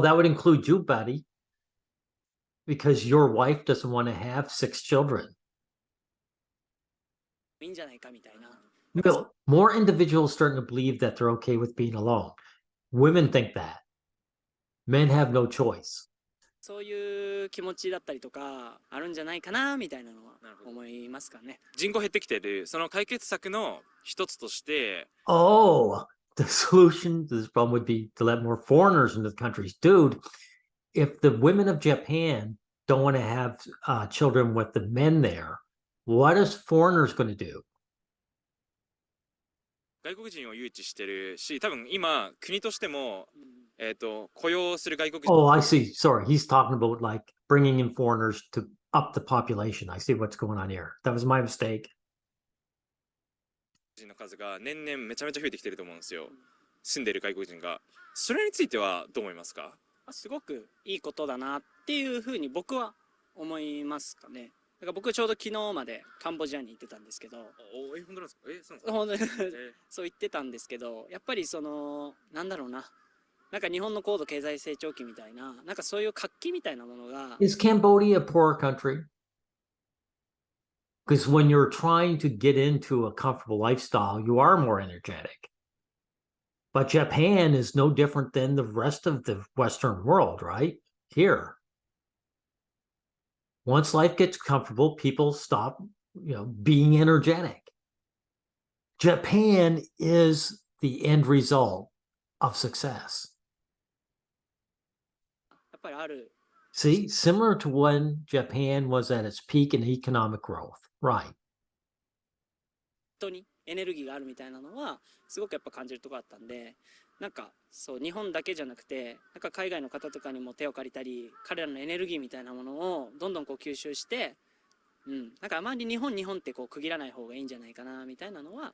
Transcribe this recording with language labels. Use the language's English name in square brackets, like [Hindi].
[English] Well, that would include you, buddy. Because your wife doesn't want to have 6 children. [Japanese] いいんじゃないかみたいな。 [English] No, more individuals starting to believe that they're okay with being alone. Women think that. Men have no choice. [Japanese] そういう気持ちだったりとかあるんじゃないかなみたいなのは思いますかね。人口減ってきてるその解決策の一つとして、 [English] Oh, the solution to this problem would be to let more foreigners into the countries. Dude, if the women of Japan don't want to have children with the men there, what is foreigners going to do? [Japanese] 外国人を誘致してるし、多分今国としても、雇用する外国人 [English] Oh, I see. Sorry, he's talking about like bringing in foreigners to up the population. I see what's going on here. That was my mistake. [Japanese] の数が年々めちゃめちゃ増えてきてると思うんですよ。住んでる外国人が。それについてはどう思いますか？すごくいいことだなっていうふうに僕は思いますかね。だから僕ちょうど昨日までカンボジアに行ってたんですけど、本当なんですか？そう本当になんですか？そう言ってたんですけど、やっぱりそのなんだろうな、なんか日本の高度経済成長期みたいな、なんかそういう活気みたいなものが [English] Is Cambodia a poor country? Because when you're trying to get into a comfortable lifestyle, you are more energetic. But Japan is no different than the rest of the Western world, right? Here. Once life gets comfortable, people stop, being energetic. Japan is the end result of success. [Japanese] やっぱりある [English] See, similar to when Japan was at its peak in economic growth. Right. [Japanese] 人にエネルギーがあるみたいなのはすごくやっぱ感じるところだったんで、なんかそう日本だけじゃなくて、なんか海外の方とかにも手を借りたり、彼らのエネルギーみたいなものをどんどんこう吸収して、なんかあまり日本ってこう区切らない方がいいんじゃないかなみたいなのは。